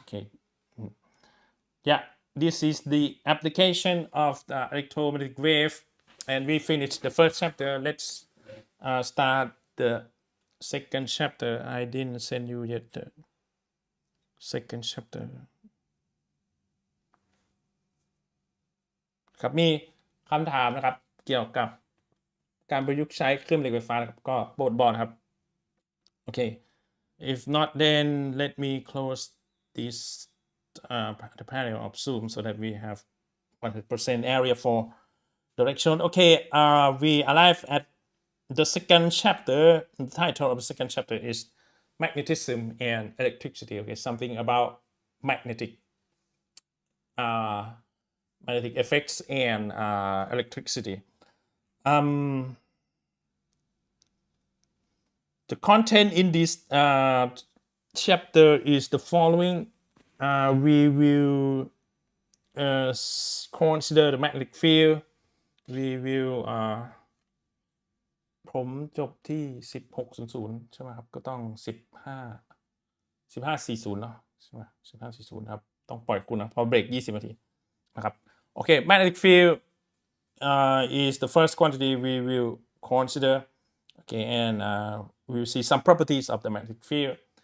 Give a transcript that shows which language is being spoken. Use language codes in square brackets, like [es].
[en] Okay, yeah, this is the application of the electromagnetic wave, and we finished the first chapter. Let's start the second chapter. I didn't send you yet the second chapter. [th] ครับมีคำถามนะครับเกี่ยวกับการประยุกต์ใช้เครื่องเหล็กไฟฟ้านะครับก็โปรดบอกนะครับ [en] Okay, if not, then let me close this the panel of Zoom so that we have 100% area for direction. Okay, we arrive at the second chapter. The title of the second chapter is magnetism and electricity. Okay, something about magnetic effects and electricity. The content in this chapter is the following. We will consider the magnetic field. We will [th] ผมจบที่ 16:00 ใช่ไหมครับก็ต้อง 15:40 เนาะใช่ไหม 15:40 ครับต้องปล่อยคุณนะเพราะเบรก 20 นาทีนะครับ [en] Okay, magnetic field is the first quantity we will consider. Okay, and we will see some properties of the magnetic field.